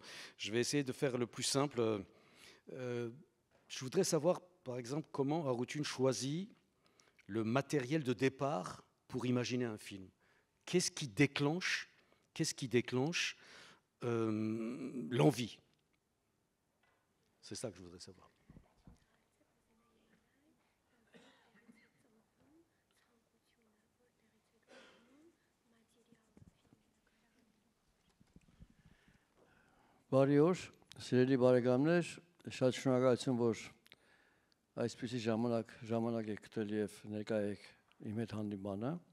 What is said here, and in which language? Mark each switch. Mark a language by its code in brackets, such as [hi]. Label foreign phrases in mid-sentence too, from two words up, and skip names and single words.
[fr] Je vais essayer de faire le plus simple. Je voudrais savoir, par exemple, comment Arutun choisit le matériel de départ pour imaginer un film. Qu'est-ce qui déclenche l'envie? C'est ça que je voudrais savoir. [hy] Բարի օր, սիրելի բարեկամներ, շատ շնորհակալություն, որ այսպիսի ժամանակ եք գտել եւ ներկա եք իմ հետ հանդիպանը։